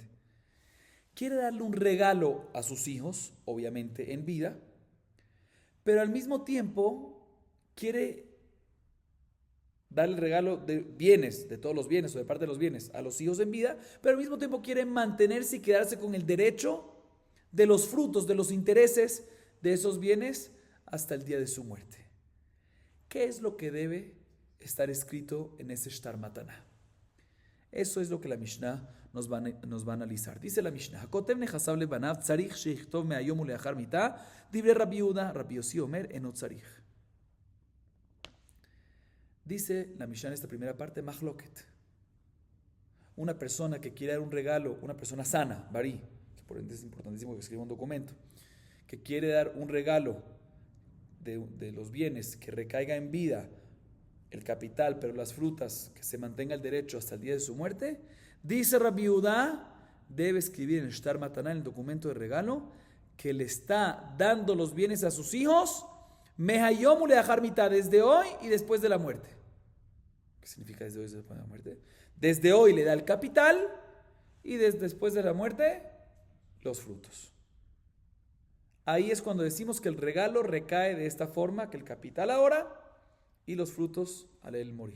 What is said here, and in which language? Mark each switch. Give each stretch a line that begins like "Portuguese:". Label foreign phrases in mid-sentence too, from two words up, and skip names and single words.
Spanish: Quiere darle un regalo a sus hijos, obviamente en vida, pero al mismo tiempo quiere darle el regalo de bienes, de todos los bienes o de parte de los bienes a los hijos en vida, pero al mismo tiempo quiere mantenerse y quedarse con el derecho de los frutos, de los intereses de esos bienes hasta el día de su muerte. ¿Qué es lo que debe estar escrito en ese
Hebrew: שטר מתנה?
Spanish: Eso es lo que la Mishnah nos va a analizar. Dice la Mishnah,
Hebrew: הכותב נכסיו לבניו צריך שיכתוב מהיום ולאחר מיתה דברי רבי יהודה רבי יוסי אומר אינו צריך.
Spanish: Dice la Mishnah en esta primera parte, machloket. Una persona que quiere dar un regalo, una persona sana, barí, que por ende es importantísimo que escriba un documento, que quiere dar un regalo de los bienes que recaiga en vida, el capital, pero las frutas, que se mantenga el derecho hasta el día de su muerte, dice Rabbi Yehuda, debe escribir en el
Hebrew: שטר מתנה,
Spanish: en el documento de regalo, que le está dando los bienes a sus hijos,
Hebrew: מהיום ולאחר מיתה,
Spanish: desde hoy y después de la muerte. ¿Qué significa desde hoy y después de la muerte? Desde hoy le da el capital y después de la muerte los frutos. Ahí es cuando decimos que el regalo recae de esta forma, que el capital ahora y los frutos al él morir.